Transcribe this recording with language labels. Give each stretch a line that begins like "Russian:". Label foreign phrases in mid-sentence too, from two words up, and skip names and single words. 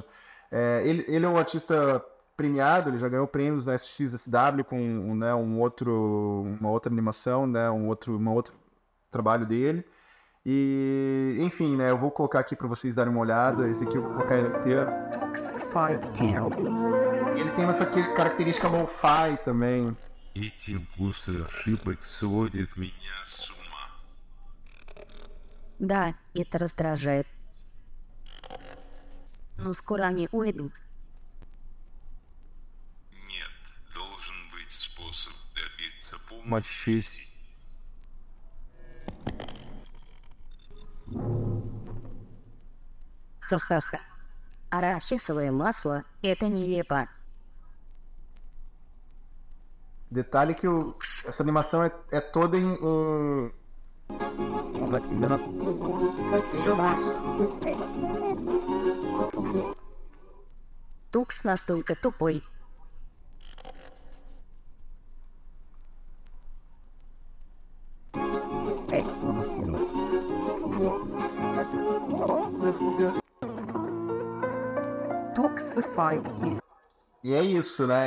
Portuguese: Ele é um artista premiado, ele já ganhou prêmios na SXSW com, né, uma outra animação, né, um outro trabalho dele. E, enfim, né, eu vou colocar aqui para vocês darem uma olhada, esse aqui eu vou colocar ele inteiro. Ele tem essa característica lo-fi também.
Russian: Эти импульсы ошибок сводят меня с ума. Да, это раздражает. Но скоро они уйдут. Нет, должен быть способ добиться помощи. Ха-ха-ха. Арахисовое масло – это нелепо.
Portuguese: Detalhe que essa animação é toda em
Russian: Тукс настолько тупой.
Portuguese: E é isso, né?